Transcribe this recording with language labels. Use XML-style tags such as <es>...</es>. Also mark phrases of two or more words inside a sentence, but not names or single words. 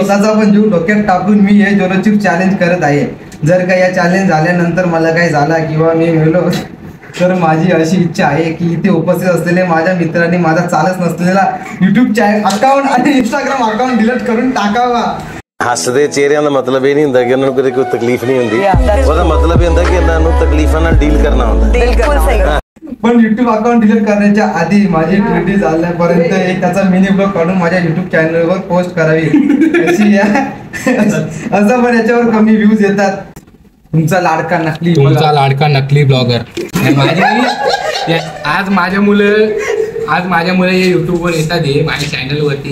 <mr>स्वतःचा पण जीव धोक्यात टाकून मी हे जोलोचिप चॅलेंज करत आहे. जर का या चॅलेंज झाल्यानंतर मला काही झाला किंवा मी मेलो तर माझी अशी इच्छा आहे की इथे उपस्थित असलेले माझ्या मित्रांनी माझा चालत नसलेला YouTube अकाउंट आणि Instagram अकाउंट डिलीट करून टाकावा.</mr> <pa>ਹੱਸਦੇ ਚਿਹਰਿਆਂ ਦਾ ਮਤਲਬ ਇਹ ਨਹੀਂ ਹੁੰਦਾ ਕਿ ਉਹਨਾਂ ਨੂੰ ਕਦੇ ਕੋਈ ਤਕਲੀਫ ਨਹੀਂ ਹੁੰਦੀ ਉਹਦਾ ਮਤਲਬ ਇਹ ਹੁੰਦਾ ਕਿ ਇਹਨਾਂ ਨੂੰ ਤਕਲੀਫਾਂ ਨਾਲ ਡੀਲ ਕਰਨਾ ਹੁੰਦਾ.</pa> <mr>पण YouTube अकाउंट डिलीट करण्याच्या आधी माझी ट्विटी झाल्यापर्यंत एक त्याचा</mr> <en>mini blog</en> <mr>काढून माझ्या YouTube चॅनलवर पोस्ट करावी अशी असं पण याच्यावर कमी व्ह्यूज येतात. तुमचा लाडका नकली ब्लॉगर. आज माझ्या मुलं हे युट्यूब वर येतात हे माझ्या चॅनल वरती.</mr>